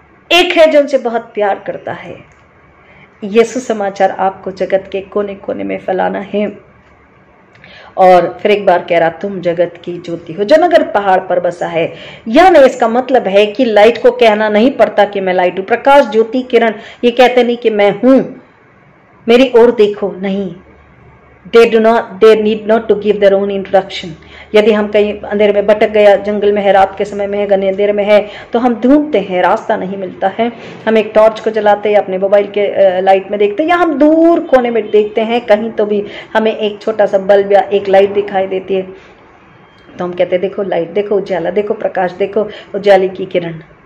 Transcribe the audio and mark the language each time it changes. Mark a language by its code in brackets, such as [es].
[hi] एक है जो उनसे बहुत प्यार करता है। यीशु समाचार आपको जगत के कोने कोने में फैलाना है। और फिर एक बार कह रहा तुम जगत की ज्योति हो जो नगर पहाड़ पर बसा है। यानी इसका मतलब है कि लाइट को कहना नहीं पड़ता कि मैं लाइट हूं। प्रकाश, ज्योति, किरण ये कहते नहीं कि मैं हूं, मेरी ओर देखो, नहीं। [en] they need not to give their own introduction। [hi] यदि हम कहीं अंधेरे में भटक गया, जंगल में है, रात के समय में है, घने अंधेरे में है, तो हम ढूंढते हैं, रास्ता नहीं मिलता है। हम एक टॉर्च को जलाते हैं, अपने मोबाइल के लाइट में देखते हैं, या हम दूर कोने में देखते हैं, कहीं तो भी हमें एक छोटा सा बल्ब या एक लाइट दिखाई देती है, तो हम कहते हैं देखो लाइट, देखो उजाला, देखो प्रकाश, देखो उजाले की किरण।